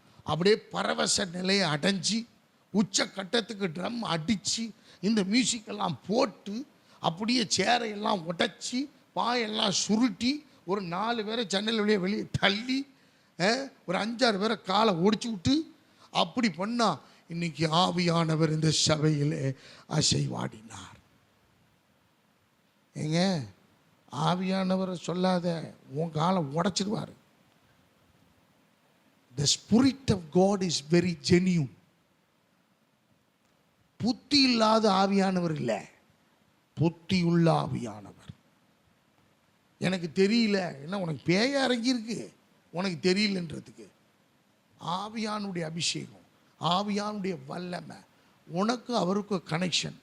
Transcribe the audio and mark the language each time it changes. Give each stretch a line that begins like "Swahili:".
Tamil: அப்படியே பரவச நிலையை அடைஞ்சி உச்ச கட்டத்துக்கு ட்ரம் அடித்து இந்த மியூசிக்கெல்லாம் போட்டு அப்படியே சேரையெல்லாம் உடைச்சி பாயெல்லாம் சுருட்டி ஒரு 4 பேரை ஜன்னல் வெளியே தள்ளி ஒரு 5-6 பேரை காலை ஒடிச்சு விட்டு அப்படி பண்ணா. இன்னைக்கு ஆவியானவர் இந்த சபையிலே அசைவாடினார். ஏங்க, ஆவியானவரை சொல்லாத, உன் காலை உடைச்சிடுவார்.
English: The Spirit of God is very genuine.
Tamil: புத்தி இல்லாத ஆவியானவர் இல்லை, புத்தியுள்ள ஆவியானவர். எனக்கு தெரியல, என்ன உனக்கு பேய இறங்கியிருக்கு, உனக்கு தெரியலன்றதுக்கு. ஆவியானுடைய அபிஷேகம், ஆவியானுடைய வல்லமை, உனக்கு அவருக்கும் கனெக்ஷன்.